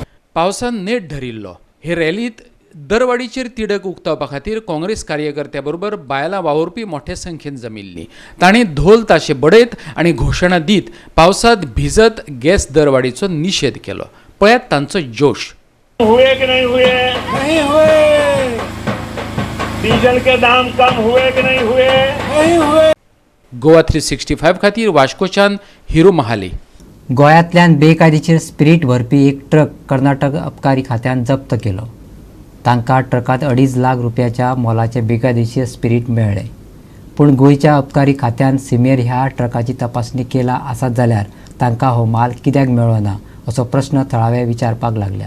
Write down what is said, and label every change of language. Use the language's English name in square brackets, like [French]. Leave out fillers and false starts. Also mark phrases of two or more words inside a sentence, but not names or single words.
[Konkani] पावसान नेट धरिल्लो. हे रॅलीत दरवाडीचेर तिडक उक्तावपा खातीर काँग्रेस कार्यकर्त्या बरोबर बायलां वावुरपी मोठ्या संख्येन जमिल्लीं. तांणी ढोल ताशे बडयत आनी घोशणा दीत पावसांत भिजत गॅस दरवाडीचो निशेध केलो. पळयात तांचो जोश. [Hindi] हुए कि नहीं हुए? नहीं हुए. डीजल के दाम कम हुए कि नहीं हुए? नहीं हुए. [Konkani] गोवा 365 खातीर वास्कोच्यान हिरू महाले. गोंयांतल्यान बेकायदेशीर स्पिरीट व्हरपी एक ट्रक कर्नाटक अबकारी खात्यान जप्त केलो. तांकां ट्रकांत 2.5 लाख रुपयाच्या मोलाचें बेकायदेशीर स्पिरीट मेळ्ळें. पूण गोंयच्या अबकारी खात्यान सिमेर ह्या ट्रकाची तपासणी केला आसत जाल्यार तांकां हो माल कित्याक मेळ्ळो ना असो प्रश्न थळावे विचारपाक लागल्यात.